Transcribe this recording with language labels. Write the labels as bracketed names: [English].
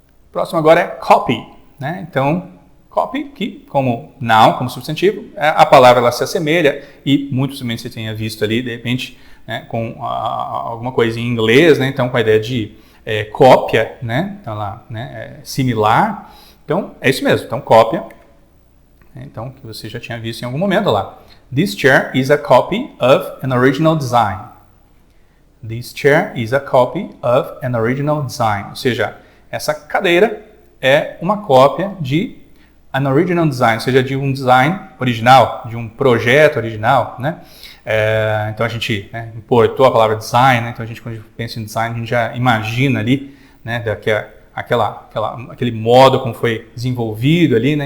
[Portuguese] Próximo agora é copy, né? Então copy, que como noun, como substantivo, a palavra ela se assemelha e muito também você tenha visto ali, de repente, né, com alguma coisa em inglês, né? Então com a ideia de cópia, né? Então lá, né? Similar. Então é isso mesmo. Então cópia. Então que você já tinha visto em algum momento lá. [English] This chair is a copy of an original design. This chair is a copy of an original design. [Portuguese] Ou seja, essa cadeira é uma cópia de [English] an original design, [Portuguese] ou seja, de um design original, de um projeto original, né? Então a gente, né, importou a palavra design, né? Então a gente, quando a gente pensa em design, a gente já imagina ali, né, aquele modo como foi desenvolvido ali, né?